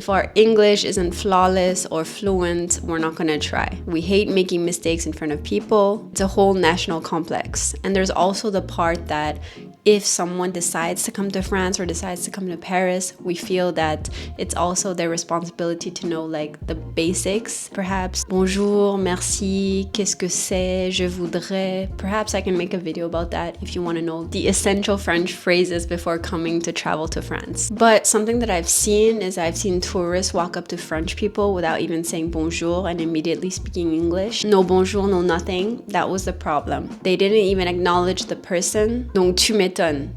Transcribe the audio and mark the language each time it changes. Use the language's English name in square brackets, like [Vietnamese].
[English] If our English isn't flawless or fluent, we're not gonna try. We hate making mistakes in front of people. It's a whole national complex. And there's also the part that if someone decides to come to France or decides to come to Paris, we feel that it's also their responsibility to know like the basics. Perhaps [French] bonjour, merci, qu'est-ce que c'est, je voudrais. [English] Perhaps I can make a video about that if you want to know the essential French phrases before coming to travel to France. But something that I've seen is I've seen tourists walk up to French people without even saying bonjour and immediately speaking English. No bonjour, no nothing. That was the problem. They didn't even acknowledge the person. [French] Donc tu m'étonnes.